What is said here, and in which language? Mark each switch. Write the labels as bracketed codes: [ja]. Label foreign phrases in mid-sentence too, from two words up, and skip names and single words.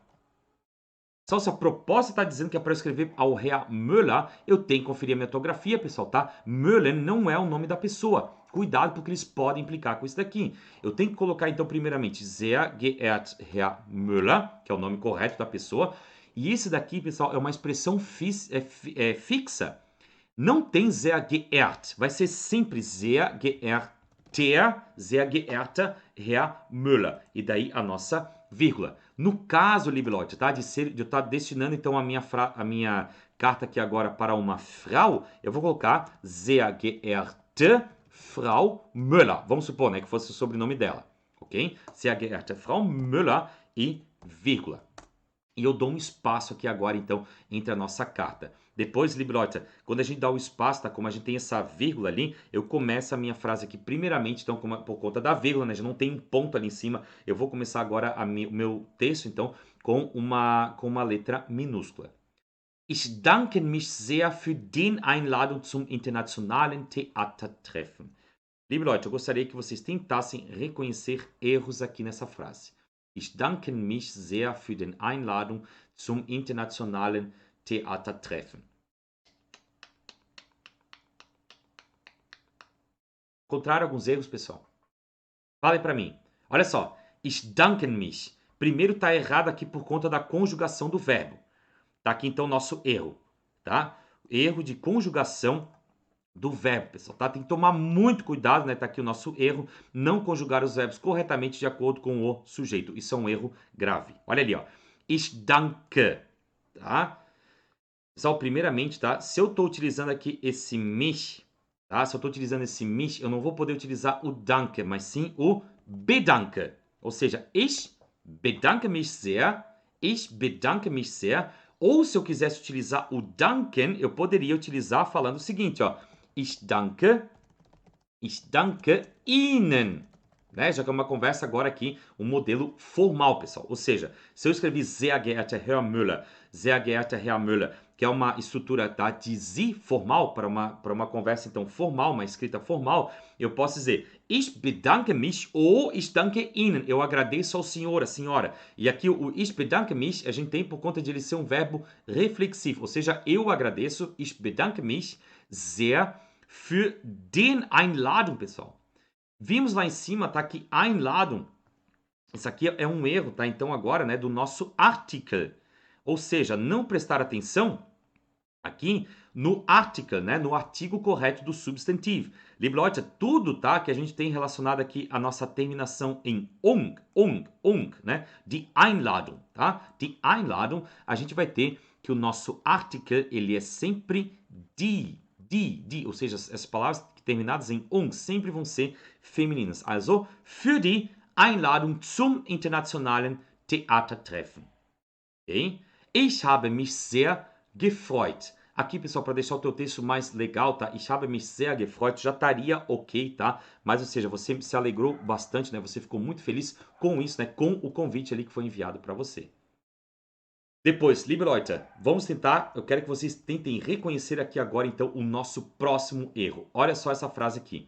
[pt] Só se a proposta está dizendo que é para escrever ao Herr Müller, eu tenho que conferir a minha ortografia, pessoal, tá? Müller não é o nome da pessoa. Cuidado, porque eles podem implicar com isso daqui. Eu tenho que colocar, então, primeiramente, [de] Sehr geehrter Herr Müller, [pt] que é o nome correto da pessoa. E esse daqui, pessoal, é uma expressão fixa. Não tem [de] sehr geehrt. [pt] Vai ser sempre [de] sehr geehrter Herr Müller. [pt] E daí a nossa vírgula. No caso, [de] liebe Leute, [pt] tá? De eu estar destinando então a minha carta aqui agora para uma Frau, eu vou colocar [de] sehr geehrte Frau Müller. [pt] Vamos supor, né, que fosse o sobrenome dela, ok? [de] Sehr geehrte Frau Müller [pt] e vírgula. E eu dou um espaço aqui agora, então, entre a nossa carta. Depois, liebe Leute, quando a gente dá o espaço, tá? Como a gente tem essa vírgula ali, eu começo a minha frase aqui primeiramente, então, por conta da vírgula, né? Já não tem um ponto ali em cima. Eu vou começar agora o meu texto, então, com uma letra minúscula. [de] Ich danke mich sehr für die Einladung zum internationalen Theatertreffen. Liebe Leute, [pt] eu gostaria que vocês tentassem reconhecer erros aqui nessa frase. [de] Ich danke mich sehr für die Einladung zum internationalen Theatertreffen. [pt] Encontraram alguns erros, pessoal? Falem para mim. Olha só. [de] Ich danke mich. [pt] Primeiro está errado aqui por conta da conjugação do verbo. Tá aqui então o nosso erro, tá? Erro de conjugação do verbo, pessoal, tá? Tem que tomar muito cuidado, né? Tá aqui o nosso erro, não conjugar os verbos corretamente de acordo com o sujeito. Isso é um erro grave. Olha ali, ó. [de] Ich danke, [pt] tá? Pessoal, primeiramente, tá? Se eu tô utilizando aqui esse mich, tá? Se eu tô utilizando esse mich, eu não vou poder utilizar o danke, mas sim o bedanke. Ou seja, [de] ich bedanke mich sehr, ich bedanke mich sehr. [pt] Ou se eu quisesse utilizar o danken, eu poderia utilizar falando o seguinte, ó. [de] Ich danke Ihnen. [pt] Né? Já que é uma conversa agora aqui, um modelo formal, pessoal. Ou seja, se eu escrevi [de] sehr geehrter Herr Müller, [pt] que é uma estrutura da de Sie formal, para uma conversa então formal, uma escrita formal, eu posso dizer [de] ich bedanke mich [pt] ou [de] ich danke Ihnen. [pt] Eu agradeço ao senhor, a senhora. E aqui o [de] ich bedanke mich, [pt] a gente tem por conta de ele ser um verbo reflexivo. Ou seja, eu agradeço, [de] ich bedanke mich sehr für den Einladung, [pt] pessoal. Vimos lá em cima, tá aqui Einladung. Isso aqui é um erro, tá? Então agora, né, do nosso article. Ou seja, não prestar atenção aqui no article, né? No artigo correto do substantivo. [de] Liebe Leute, [pt] tudo, tá? Que a gente tem relacionado aqui a nossa terminação em né? [de] Die Einladung, tá? Die Einladung, [pt] a gente vai ter que o nosso article, ele é sempre die, ou seja, as palavras terminadas em sempre vão ser femininas. [de] Also, für die Einladung zum internationalen Theatertreffen. [pt] Okay? [de] Ich habe mich sehr gefreut. [pt] Aqui, pessoal, para deixar o teu texto mais legal, tá? [de] Ich habe mich sehr gefreut, [pt] já estaria ok, tá? Mas, ou seja, você se alegrou bastante, né? Você ficou muito feliz com isso, né? Com o convite ali que foi enviado para você. Depois, [de] liebe Leute, [pt] vamos tentar, eu quero que vocês tentem reconhecer aqui agora, então, o nosso próximo erro. Olha só essa frase aqui.